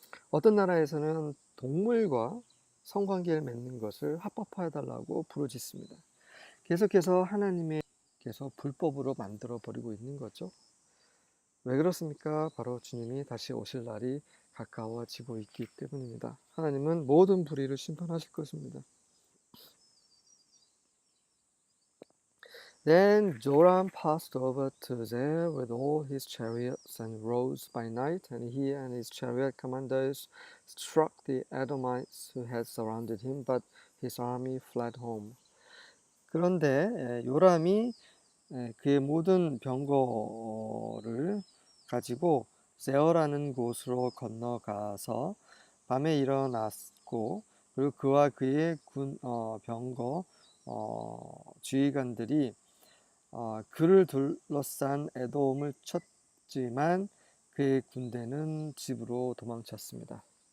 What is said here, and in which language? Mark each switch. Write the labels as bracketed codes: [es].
[ko] 어떤 나라에서는 동물과 성관계를 맺는 것을 합법화해달라고 부르짖습니다. 계속해서 하나님께서 불법으로 만들어 버리고 있는 거죠. 왜 그렇습니까? 바로 주님이 다시 오실 날이 가까워지고 있기 때문입니다. 하나님은 모든 불의를 심판하실 것입니다. [en] Then Joram passed over to there with all his chariots and rose by night, and he and his chariot commanders struck the Edomites who had surrounded him, but his army fled home. [ko] 그런데 요람이 그의 모든 병거를 가지고 세어라는 곳으로 건너가서 밤에 일어났고 있고, 그리고 그와 그의 병거 지휘관들이 그를 둘러싼 에돔을 쳤지만 그의 군대는 집으로 도망쳤습니다.